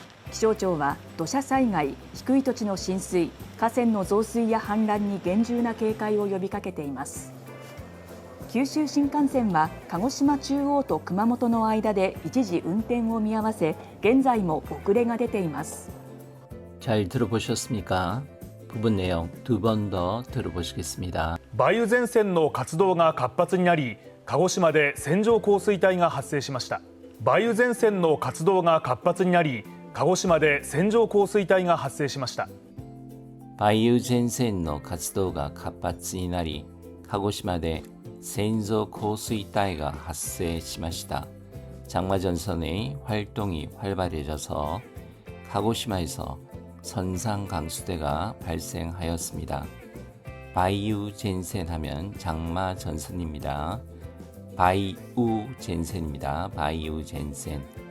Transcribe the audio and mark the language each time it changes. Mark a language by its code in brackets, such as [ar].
[ja] 気象庁は土砂災害、低い土地の浸水、河川の増水や氾濫に厳重な警戒を呼びかけています。九州新幹線は鹿児島中央と熊本の間で一時運転を見合わせ、現在も遅れが出ています。 [ko] 잘 들어보셨습니까? 부분 내용 두 번 더 들어보시겠습니다. [ja] 梅雨前線の活動が活発になり、鹿児島で線状降水帯が発生しました。梅雨前線の活動が活発になり、鹿児島で線状降水帯が発生しました。梅雨前線の活動が活発になり、鹿児島で線状降水帯が発生しました。 [ko] 장마전선의 활동이 활발해져서 카고시마에서 선상 강수대가 발생하였습니다. 바이유 젠센 하면 장마 전선입니다. 바이우 젠센입니다. 바이우 젠센.